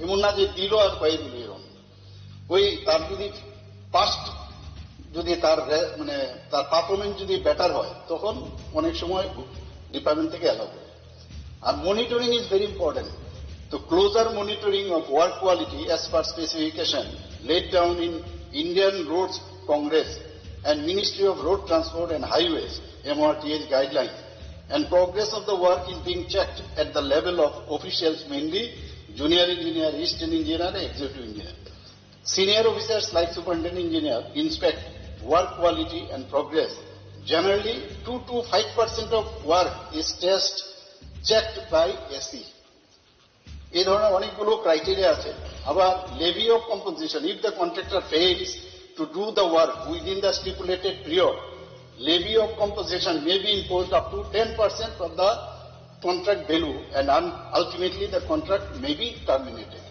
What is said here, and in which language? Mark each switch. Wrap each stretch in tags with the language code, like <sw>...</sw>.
<bn>এমন না যে দিল আর কয়ে দিল, এরকম ওই তার যদি পাস্ট যদি তার মানে তার পারফরমেন্স যদি বেটার হয় তখন অনেক সময় ডিপার্টমেন্ট থেকে অ্যালাউ করে।</bn> <en>আর monitoring is very important. তো closer monitoring of work quality as per specification laid down in Indian Roads Congress and Ministry of Road Transport and Highways MRTH guidelines, and progress of the work is being checked at the level of officials, mainly junior engineer, assistant engineer and executive engineer. Senior officers like superintendent engineer inspect work quality and progress. Generally 2 to 5% of work is checked by SE.</en> <bn>এই ধরনের অনেকগুলো criteria আছে।</bn> <en>আবার levy of compensation, if the contractor fails to do the work within the stipulated period, levy of compensation may be imposed up to 10% of the contract value and ultimately the contract may be terminated.</en>